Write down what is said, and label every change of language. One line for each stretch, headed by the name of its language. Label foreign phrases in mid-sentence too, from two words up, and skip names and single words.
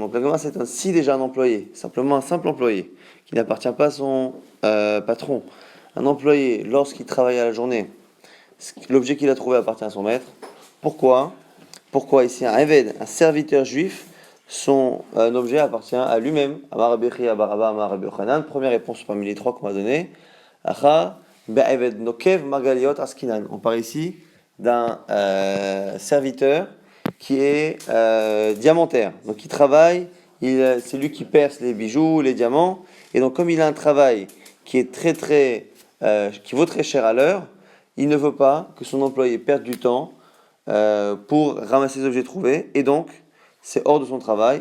French: Donc la Gemara c'est si déjà un employé, simplement un simple employé qui n'appartient pas à son patron. Un employé, lorsqu'il travaille à la journée, l'objet qu'il a trouvé appartient à son maître. Pourquoi ici un Eved, un serviteur juif, son objet appartient à lui-même?
Aramaic: אמר רבי חייא בר אבא אמר רבי יוחנן.
French: Première réponse parmi les trois qu'on va donner.
Aramaic: הכא בעבד נוקב מרגליות עסקינן.
French: On parle ici d'un serviteur qui est diamantaire. Donc il travaille, c'est lui qui perce les bijoux, les diamants. Et donc comme il a un travail qui est qui vaut très cher à l'heure, il ne veut pas que son employé perde du temps pour ramasser les objets trouvés, et donc c'est hors de son travail.